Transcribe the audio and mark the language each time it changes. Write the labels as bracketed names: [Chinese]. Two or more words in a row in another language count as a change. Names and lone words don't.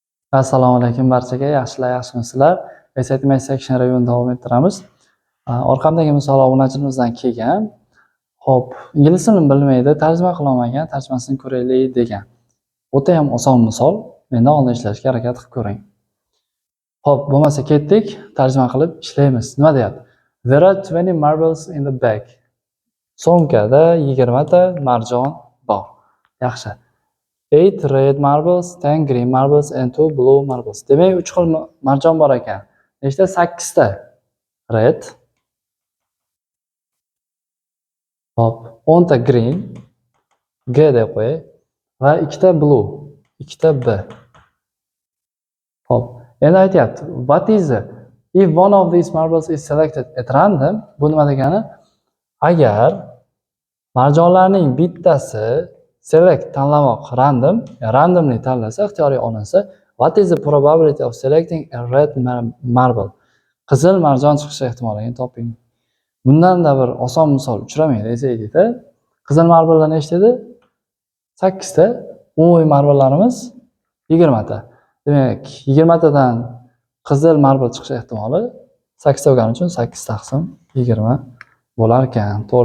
[Uzbek] Assalomu alaykum barchaga, yaxshimisizlar? [English] Excitement section review [Uzbek] davom ettiramiz. Orqamdagi misol obunachilimizdan kelgan. Xo'p, ingliz tilini bilmaydi, tarjima qila olmagan, tarjimasini ko'raylik degan. O'ta ham oson misol. Mendan oldin ishlashga harakat qilib ko'ring. Xo'p, bo'lmasa ketdik, tarjima qilib ishlaymiz. Nima deyapti? [English] There are 20 marbles in the bag. [Uzbek] So'mkada 20 ta marjon bor. Yaxshi. [English] 8 red marbles, 10 green marbles and 2 blue marbles. [Uzbek] Demak, 3 xil marjon bor ekan. Nechta? 8 ta red. Hop, 10 ta green, G deb qo'y, va 2 ta blue, 2 ta B. Hop, endi aytyapti, [English] what is it? If one of these marbles is selected at random, [Uzbek] bu nima degani? Agar marjonlarning bittasi select tanlamoq randomly tanlasa, ixtiyoriy olinsa, [English] what is the probability of selecting a red marble? [Uzbek] Qizil marjon chiqishi ehtimolini toping. Bundan da bir oson misol uchramaydi desaydik-da. Qizil marbollar nechta edi? 8 ta. Umumiy marbollarimiz 20 ta. Demak, 20 tadan qizil marbol chiqishi ehtimoli 8 ta bo'lgani uchun 8 taqsim 20 bo'lar ekan.